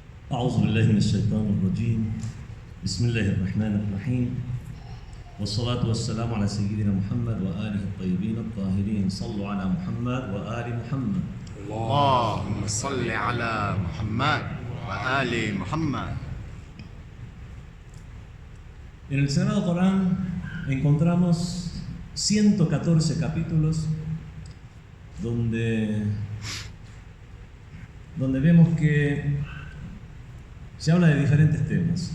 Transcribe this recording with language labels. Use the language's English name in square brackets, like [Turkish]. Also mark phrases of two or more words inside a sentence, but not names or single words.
[Arabic] أعوذ بالله من الشيطان الرجيم بسم الله الرحمن الرحيم والصلاة والسلام على سيدنا محمد وآله الطيبين الطاهرين صلوا على محمد وآل محمد اللهم صل على محمد وآل محمد. [Spanish] En el Sagrado Corán encontramos 114 capítulos donde vemos que se habla de diferentes temas.